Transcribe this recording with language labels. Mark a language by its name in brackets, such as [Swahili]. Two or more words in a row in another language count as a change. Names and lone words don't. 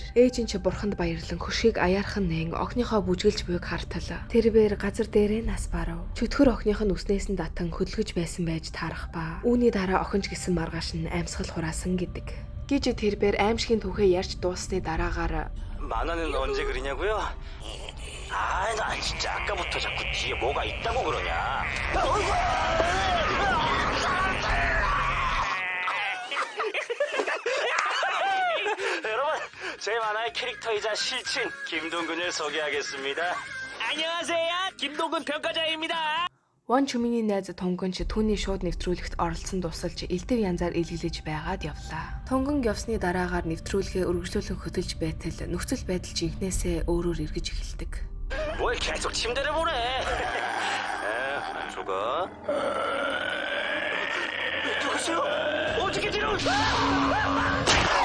[Mongolian] Ээж нь ч бурханд баярлан хөшгийг аяархан нээн охиныхоо бүжиглж буйг хартал. Тэрбээр газар дээрээ нас барав. Чөтгөр охиных нь үснээс нь датан хөдөлгөж байсан байж таарах ба үүний дараа охинч гисэн маргааш нь амьсгал хураасан гэдэг. Гэж тэрбээр аимшигын түүхээ ярьж дууссаны дараагаар [Korean] 만화는 언제 그리냐고요? 아, 나 진짜 아까부터 자꾸 뒤에 뭐가 있다고 그러냐. 여러분, 제 만화의 캐릭터이자 실친 김동근을 소개하겠습니다. 안녕하세요, 김동근 평가자입니다. [Mongolian] Вон Чүминий найз Тонгон ч түүний шууд нэвтрүүлэгт оролцсон тусалж элдв янзаар илгэлж байгаад явлаа. Тонгон явсны дараагаар нэвтрүүлгээ үргэлжлүүлэн хөтөлж байтал нөхцөл байдал жинхнээсээ өөрөөр эргэж эхэлдэг. [Korean] 뭘 계속 침대를 보래. 조가. 들어오세요. 어떻게 들어오세요?